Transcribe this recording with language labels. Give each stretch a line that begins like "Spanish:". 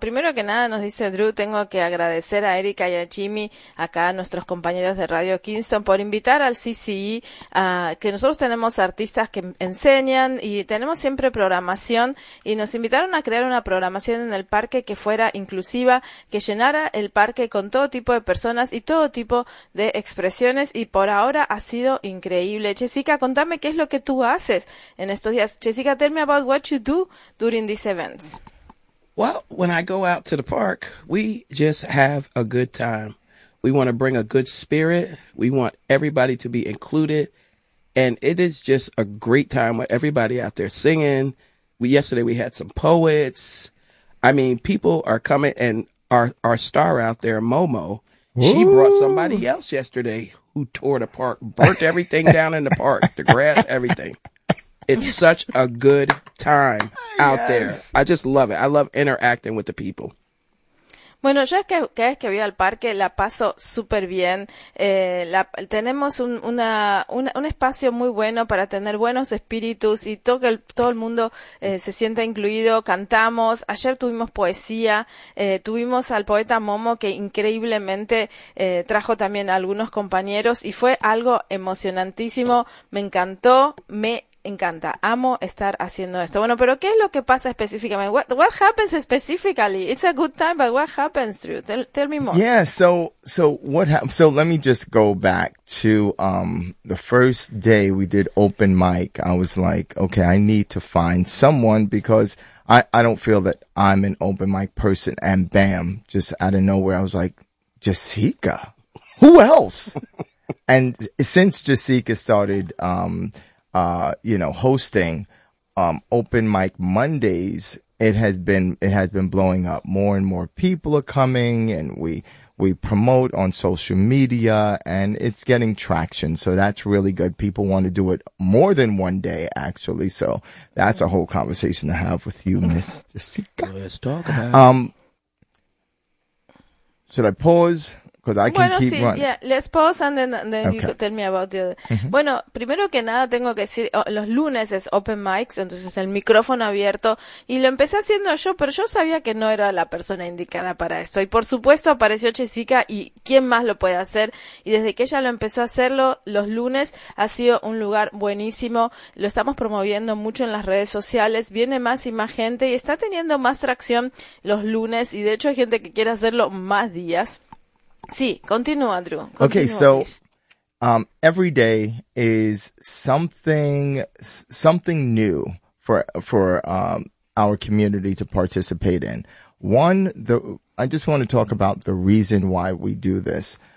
Spanish: Primero que nada, nos dice Drew, tengo que agradecer a Erika y a Jimmy, acá a nuestros compañeros de Radio Kingston, por invitar al CCE, que nosotros tenemos artistas que enseñan y tenemos siempre programación, y nos invitaron a crear una programación en el parque que fuera inclusiva, que llenara el parque con todo tipo de personas y todo tipo de expresiones, y por ahora ha sido increíble. Jessica, contame qué es lo que tú haces en estos días.
English: Jessica, tell me about what you do during these events. Well, when I go out to the park, we just have a good time. We want to bring a good spirit. We want everybody to be included. And it is just a great time with everybody out there singing. Yesterday we had some poets. I mean, people are coming, and our star out there, Momo, she brought somebody else yesterday who tore the park, burnt everything down in the park, the grass, everything. It's such a good time out yes. there. I just love it. I love interacting with the people.
Spanish: Bueno, yo es que cada vez que voy al parque la paso súper bien. Tenemos un espacio muy bueno para tener buenos espíritus y todo el mundo se sienta incluido. Cantamos. Ayer tuvimos poesía. Tuvimos al poeta Momo, que increíblemente trajo también a algunos compañeros, y fue algo emocionantísimo. Me encantó. Encanta, amo estar haciendo esto. Bueno, pero ¿qué es lo que pasa específicamente?
English: What happens specifically? It's a good time, but what happens, Drew? Tell me more. Yeah, so let me just go back to the first day we did open mic. I was like, okay, I need to find someone, because I don't feel that I'm an open mic person. And bam, just out of nowhere, I was like, Jessica, who else? And since Jessica started hosting open mic Mondays, it has been blowing up. More and more people are coming, and we promote on social media, and it's getting traction. So that's really good. People want to do it more than one day, actually. So that's a whole conversation to have with you, Miss Jessica. Let's talk about it. Should I pause?
Spanish: Bueno, sí,
English: let's pause and then okay. You tell me about the other. Mm-hmm.
Spanish: Bueno, primero que nada tengo que decir, los lunes es open mics, entonces es el micrófono abierto, y lo empecé haciendo yo, pero yo sabía que no era la persona indicada para esto, y por supuesto apareció Jessica, y quién más lo puede hacer, y desde que ella lo empezó a hacerlo los lunes ha sido un lugar buenísimo, lo estamos promoviendo mucho en las redes sociales, viene más y más gente, y está teniendo más tracción los lunes, y de hecho hay gente que quiere hacerlo más días. Sí, continúa, Drew. Continúa,
English: okay, so every day is something new for our community to participate in. One, I just want to talk about the reason why we do this.